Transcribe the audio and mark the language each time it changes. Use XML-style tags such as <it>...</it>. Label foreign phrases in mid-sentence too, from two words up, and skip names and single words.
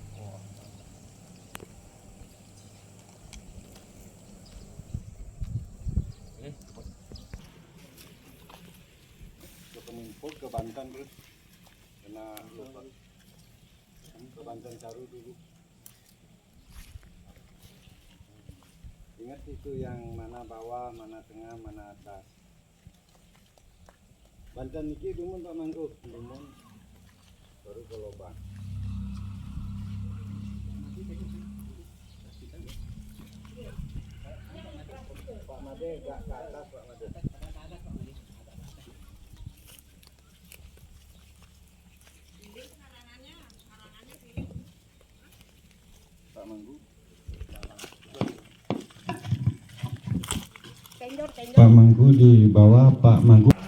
<id>Pengimpul ke Banten terus kena ke Banten Caru dulu. Ingat itu yang mana bawah, mana tengah, mana atas. Banten</id> <ban>niki dumun</ban> <id>Pak Mangku, dumun baru ke lobang. Pak Made gak ke atas Pak Made. Pak Manggu. Pak Manggu di bawah Pak Manggu.</id>